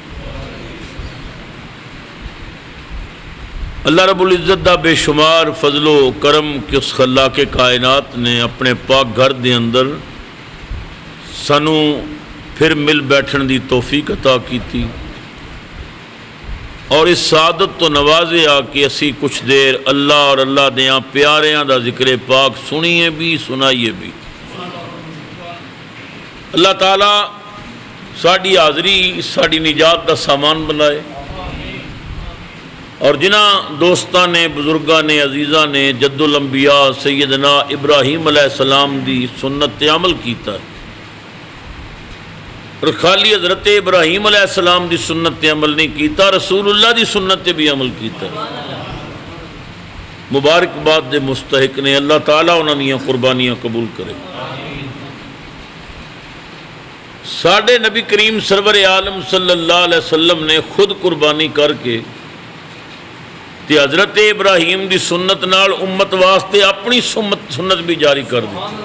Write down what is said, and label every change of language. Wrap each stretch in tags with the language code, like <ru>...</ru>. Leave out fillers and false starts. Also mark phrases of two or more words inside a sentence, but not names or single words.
<pa>اللہ رب العزت دا بے شمار فضل و کرم کہ اس خلاق کائنات نے اپنے پاک گھر دے اندر سانو پھر مل بیٹھن دی توفیق عطا کیتی اور اس سعادت تو نوازیا کہ اسی کچھ دیر اللہ اور اللہ دیاں پیاریاں دا ذکر پاک سنیے بھی سنائیے بھی۔ اللہ تعالیٰ ساڑی حاضری ساڑی نجات دا سامان بنائے اور جنہ دوستاں نے، بزرگاں نے، عزیزاں نے جد الانبیاء سیدنا ابراہیم</pa> <ar>علیہ السلام</ar> <pa>دی سنت تے عمل کیتا ہے اور خالی حضرت ابراہیم</pa> <ar>علیہ السلام</ar> <pa>دی سنت تے عمل نہیں کیتا، رسول اللہ دی سنت تے بھی عمل کیتا ہے۔ مبارکباد دے مستحق نے، اللہ تعالیٰ انہاں دیاں قربانیاں قبول کرے۔ ساڈے نبی کریم سرور عالم</pa> <ar>صلی اللہ علیہ وسلم</ar> <pa>نے خود قربانی کر کے تے حضرت ابراہیم دی سنت نال امت واسطے اپنی سنت بھی جاری کر دی۔</pa>